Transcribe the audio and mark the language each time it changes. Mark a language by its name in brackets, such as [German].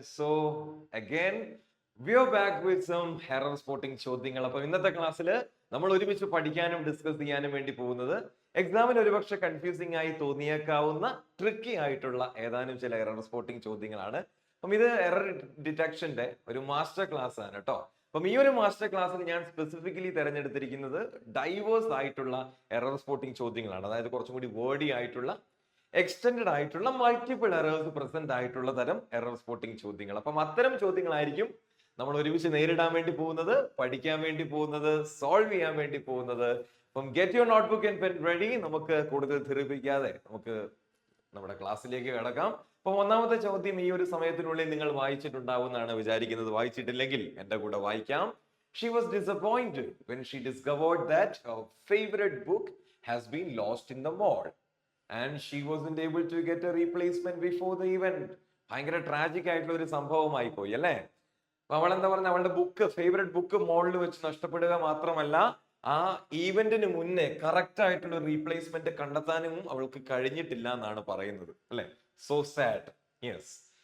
[English] So again, we are back with some error spotting ചോദ്യങ്ങൾ. [Malayalam] അപ്പോൾ ഇന്നത്തെ ക്ലാസ്സിൽ നമ്മൾ ഒരുമിച്ച് പഠിക്കാനും ഡിസ്കസ് ചെയ്യാനും വേണ്ടി പോകുന്നത് എക്സാമിന് ഒരുപക്ഷെ കൺഫ്യൂസിംഗ് ആയി തോന്നിയേക്കാവുന്ന ട്രിക്കി ആയിട്ടുള്ള ഏതാനും ചില എറർ സ്പോട്ടിംഗ് ചോദ്യങ്ങളാണ്. അപ്പം ഇത് എറർ ഡിറ്റക്ഷന്റെ ഒരു മാസ്റ്റർ ക്ലാസ് ആണ് കേട്ടോ. അപ്പം ഈ ഒരു മാസ്റ്റർ ക്ലാസ്സിൽ ഞാൻ സ്പെസിഫിക്കലി തിരഞ്ഞെടുത്തിരിക്കുന്നത് ഡൈവേഴ്സ് ആയിട്ടുള്ള എറർ സ്പോട്ടിംഗ് ചോദ്യങ്ങളാണ്. അതായത് കുറച്ചും കൂടി വേർഡി ആയിട്ടുള്ള എക്സ്റ്റെൻഡ് ആയിട്ടുള്ള മൾട്ടിപ്പിൾ എറേഴ്സ് പ്രസന്റ് ആയിട്ടുള്ള തരം എറർ സ്പോട്ടിംഗ് ചോദ്യങ്ങൾ. അപ്പം അത്തരം ചോദ്യങ്ങളായിരിക്കും നമ്മൾ ഒരുമിച്ച് നേരിടാൻ വേണ്ടി പോകുന്നത്, പഠിക്കാൻ വേണ്ടി പോകുന്നത്, സോൾവ് ചെയ്യാൻ വേണ്ടി പോകുന്നത്. അപ്പം [English] Get your notebook and pen ready. [Malayalam] നമുക്ക് കൂടുതൽ ധൃതിപ്പിക്കാതെ നമുക്ക് നമ്മുടെ ക്ലാസ്സിലേക്ക് കിടക്കാം. അപ്പൊ ഒന്നാമത്തെ ചോദ്യം ഈ ഒരു സമയത്തിനുള്ളിൽ നിങ്ങൾ വായിച്ചിട്ടുണ്ടാവുമെന്നാണ് വിചാരിക്കുന്നത്. വായിച്ചിട്ടില്ലെങ്കിൽ എന്റെ കൂടെ വായിക്കാം. [English] She was disappointed when she discovered that her favorite book has been lost in the mall. And she wasn't able to get a replacement before the event. [Malayalam] ഭയങ്കര ട്രാജിക് ആയിട്ടുള്ള ഒരു സംഭവമായി പോയി അല്ലേ? അവൾ എന്താ പറഞ്ഞ, അവളുടെ ബുക്ക്, ഫേവറേറ്റ് ബുക്ക് മോളിൽ വെച്ച് നഷ്ടപ്പെടുക മാത്രമല്ല, ആ ഈവന്റിന് മുന്നേ കറക്റ്റ് ആയിട്ടുള്ള റീപ്ലേസ്മെന്റ് കണ്ടെത്താനും അവൾക്ക് കഴിഞ്ഞിട്ടില്ല എന്നാണ് പറയുന്നത് അല്ലെ? [English] So sad. [Malayalam] യെസ്.